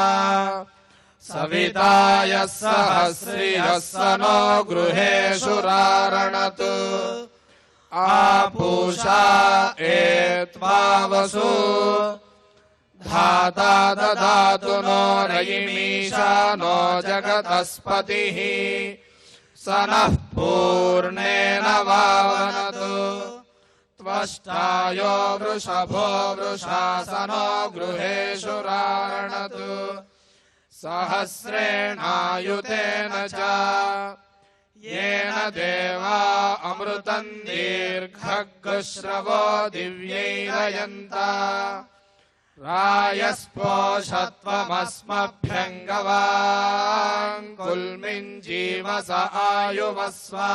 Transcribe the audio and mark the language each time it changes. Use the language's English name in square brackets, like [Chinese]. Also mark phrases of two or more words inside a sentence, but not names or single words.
[Sanskrit] సవితాయ సహస్రియస్సనో గృహేషు రారణతు ఆపూషా ఏత్వావసు ధాతా దదాతు నో రయిమీశానో జగతస్పతిః సనః పూర్ణేన వావనతు త్వష్టాయో వృషభో వృషాసనో గృహేషు రారణతు సహస్రేణాయుతేన చ येन देवा अमृतं दीर्घग्श्रवो दिव्यैरयन्ता रायस्पोषत्वमस्मभ्यङ्गवाङ्कुल्मिञ्जीवस आयुवस्व